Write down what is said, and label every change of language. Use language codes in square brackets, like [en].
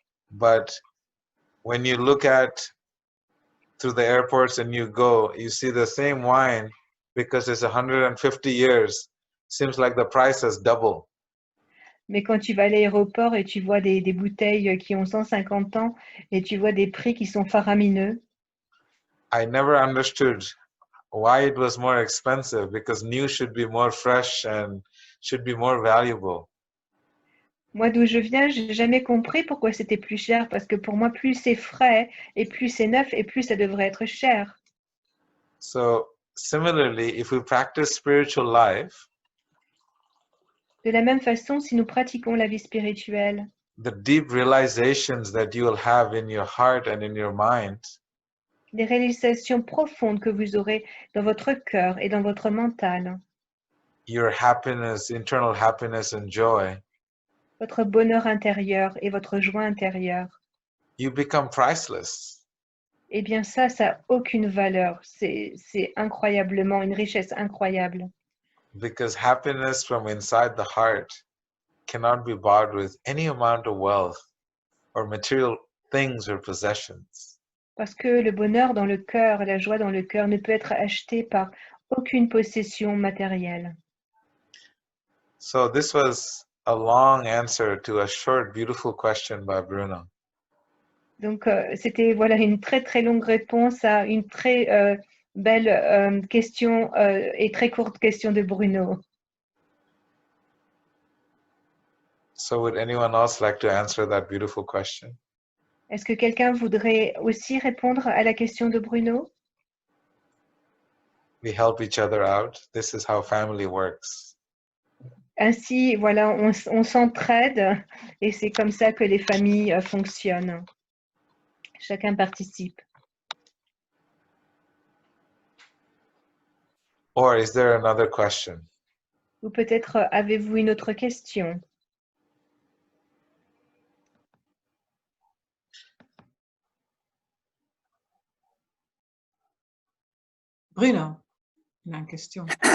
[en] but when you look at through the airports and you go, you see the same wine because it's 150 years. Seems like the price has doubled. [fr] Mais quand tu vas à l'aéroport et tu vois des bouteilles qui ont 150 ans et tu vois des prix qui sont faramineux, [en] I never understood why it was more expensive because new should be more fresh and should be more valuable. [fr] moi d'où je viens, je n'ai jamais compris pourquoi c'était plus cher parce que pour moi, plus c'est frais et plus c'est neuf et plus ça devrait être cher. [en] So similarly, if we practice spiritual life, [fr] De la même façon, si nous pratiquons la vie spirituelle, [en] the deep realizations that you will have in your heart and in your mind [fr] les réalisations profondes que vous aurez dans votre cœur et dans votre mental, [en] your happiness, internal happiness and joy, [fr] votre bonheur intérieur et votre joie intérieure, [en] you become priceless. [fr] eh bien ça n'a aucune valeur. C'est incroyablement une richesse incroyable. [en] Because happiness from inside the heart cannot be bought with any amount of wealth or material things or possessions. [fr] Parce que le bonheur dans le cœur, la joie dans le cœur ne peut être acheté par aucune possession matérielle. [en] So this was a long answer to a short, beautiful question by Bruno. [fr] Donc c'était voilà une très très longue réponse à une très belle question et très courte question de Bruno. [en] So would anyone else like to answer that beautiful question? [fr] Est-ce que quelqu'un voudrait aussi répondre à la question de Bruno? [en] We help each other out. This is how family works. [fr] Ainsi, voilà, on s'entraide et c'est comme ça que les familles fonctionnent. Chacun participe. [en] Or is there another question? [fr] Ou peut-être avez-vous une autre question? Bruno, il a une question.